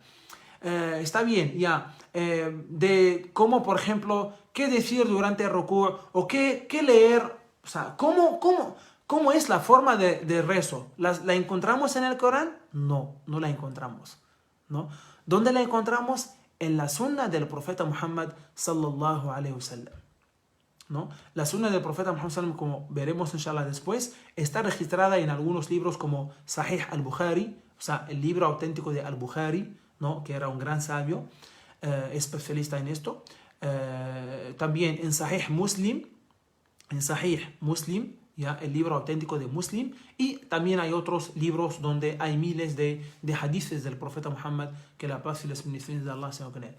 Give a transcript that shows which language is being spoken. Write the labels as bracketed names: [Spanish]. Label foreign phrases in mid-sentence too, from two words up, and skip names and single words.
[Spanish] Está bien, ya, de cómo, por ejemplo, qué decir durante el rukú, o qué leer, o sea, cómo es la forma de rezo. ¿La encontramos en el Corán? No, no la encontramos, ¿no? ¿Dónde la encontramos? En la sunna del profeta Muhammad [Arabic] صلى الله عليه وسلم, [Spanish] ¿no? La sunna del profeta Muhammad [Arabic] صلى الله عليه وسلم, [Spanish] como veremos inshallah después, está registrada en algunos libros como Sahih al-Bukhari, o sea, el libro auténtico de al-Bukhari, ¿no? Que era un gran sabio, especialista en esto. También en Sahih Muslim, ya, el libro auténtico de Muslim, y también hay otros libros donde hay miles de hadices del profeta Muhammad, que la paz y las bendiciones de Allah sean con él.